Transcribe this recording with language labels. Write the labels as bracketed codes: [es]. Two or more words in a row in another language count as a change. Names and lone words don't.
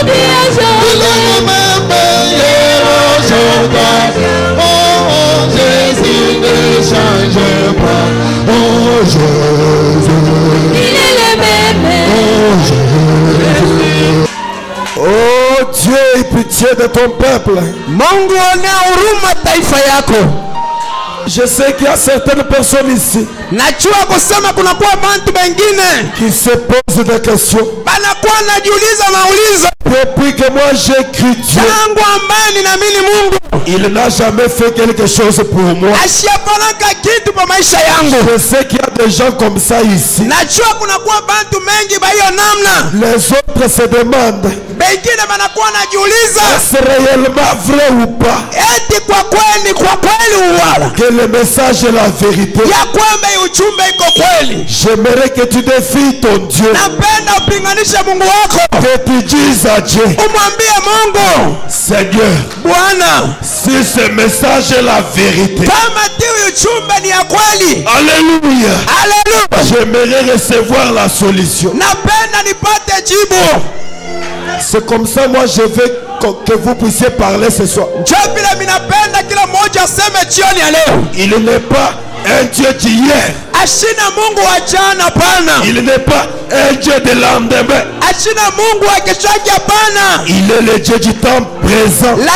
[fr] Il est le même hier aujourd'hui. Oh Jésus ne change pas. Oh Jésus. Il est le même. Oh Jésus. Oh Dieu, aie pitié de ton peuple. [sw] Mungu onea huruma taifa yako. [fr] Je sais qu'il y a certaines personnes ici [sw] Najua kusema kunakuwa bantu bengine [fr] qui se posent des questions. [sw] banakuwa najiuliza maulizo. [fr] Depuis que moi j'ai cru Dieu, [sw] Tangu ambaye ninaamini Mungu [fr] il n'a jamais fait quelque chose pour moi. [sw] ashafanaka kitu kwa maisha yangu. [fr] Je sais qu'il y a des gens comme ça ici. [sw] Najua kunakuwa bantu mengi ba hiyo namna. [fr] Les autres se demandent, [sw] Bengine banakuwa najiuliza [fr] est-ce réellement vrai ou pas [sw] eti kwa kweli uwala [fr] que le message est la vérité? [sw] ya kwamba hii ujumbe iko kweli. [fr] J'aimerais que tu défies ton Dieu, [sw] Napenda upinganishe Mungu wako. [fr] que tu dises à Dieu, [sw] Umwambie Mungu, [fr] Seigneur, [sw] Bwana, [fr] si ce message est la vérité, [sw] kama hii ujumbe ni ya kweli, [fr] alléluia, [sw] haleluya, [fr] j'aimerais recevoir la solution. [sw] napenda nipate jibu. [fr] C'est comme ça moi je veux que vous puissiez parler ce soir. Il n'est pas un Dieu d'hier. Il n'est pas un Dieu de lendemain. Il est le Dieu du temps présent.